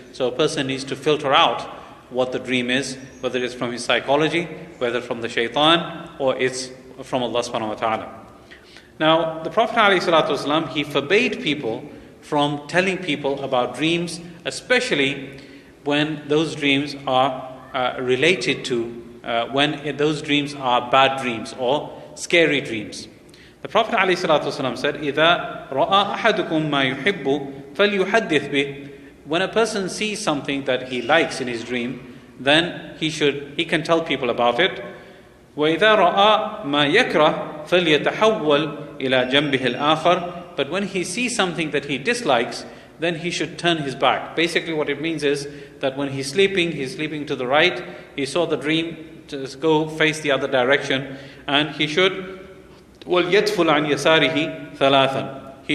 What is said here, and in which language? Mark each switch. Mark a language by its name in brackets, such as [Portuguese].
[English] So a person needs to filter out what the dream is, whether it's from his psychology, whether from the shaitan, or it's from Allah subhanahu wa ta'ala. Now, the Prophet ﷺ, he forbade people from telling people about dreams, especially when those dreams are related to, when those dreams are bad dreams or scary dreams. The Prophet ﷺ said, [Arabic] إِذَا رَأَى أَحَدُكُمْ مَا يُحِبُّ فَلْيُحَدِّثْ بِهِ. [English] When a person sees something that he likes in his dream, then he can tell people about it. [Arabic] وإذا رأى ما يكره فليتحول إلى جنبه الآخر. [English] But when he sees something that he dislikes, then he should turn his back. Basically what it means is that when he's sleeping to the right, he saw the dream, just go face the other direction, and he should [Arabic] وَلْيَدْفُلْ عَنْ يَسَارِهِ ثَلَاثًا.